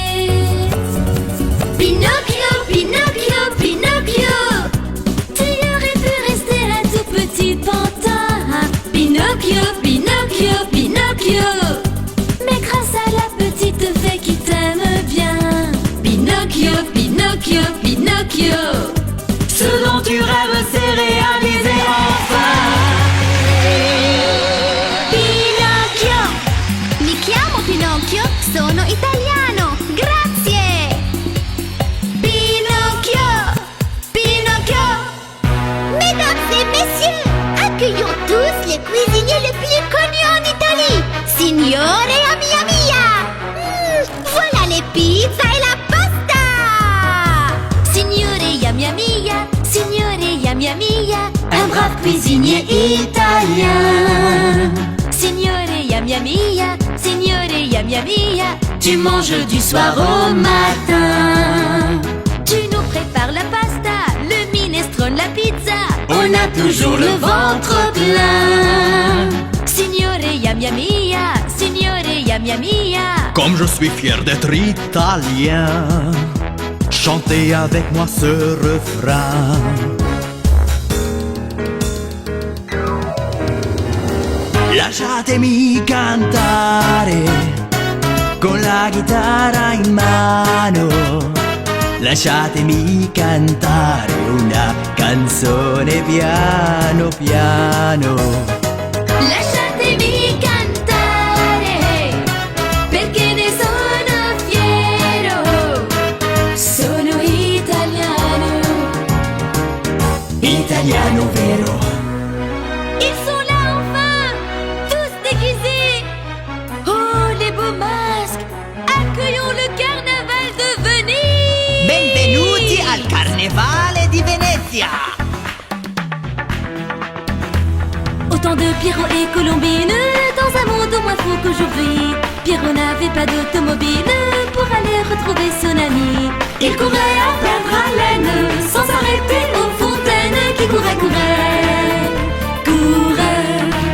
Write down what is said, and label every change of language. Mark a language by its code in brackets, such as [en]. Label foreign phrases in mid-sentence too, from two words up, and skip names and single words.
[fr] Pinocchio, Pinocchio, Pinocchio, tu aurais pu rester un tout petit pantin. Pinocchio, Pinocchio, Pinocchio, mais grâce à la petite fée qui t'aime bien. Pinocchio, Pinocchio, Pinocchio, ce dont tu rêves s'est réalisé enfin. Pinocchio! [it] Mi chiamo Pinocchio, sono italiano, grazie! Pinocchio! Pinocchio! [fr] Mesdames et messieurs, accueillons tous les cuisiniers les plus connus en Italie! [it] Signore mia mia! [fr] Voilà les pizzas et la pasta! [it] Signore mia mia, signore mia mia, [fr] un brave cuisinier italien. [it] Signore mia mia, signore mia mia, [fr] Tu manges du soir au matin. Tu nous prépares la pasta, le minestrone, la pizza. On a toujours le ventre plein. [it] Signore yam yam mia, signore yam yam mia. [fr] Comme je suis fier d'être italien, chantez avec moi ce refrain. [it] Lasciatemi cantare con la chitarra in mano. Lasciatemi cantare una canzone piano piano. Lasciatemi cantare, perché ne sono fiero. Sono italiano. Italiano vero. [fr] Ils sont là enfin, tous déguisés. Oh, les beaux masques. Accueillons le carnaval de Venise. [it] Benvenuti al Carnevale di Venezia. [fr] Autant de Pierrot et Colombine dans un monde au moins fou qu'aujourd'hui. Pierrot n'avait pas d'automobile pour aller retrouver son ami. Il courait à perdre haleine sans s'arrêter aux fontaines qui couraient, couraient, couraient.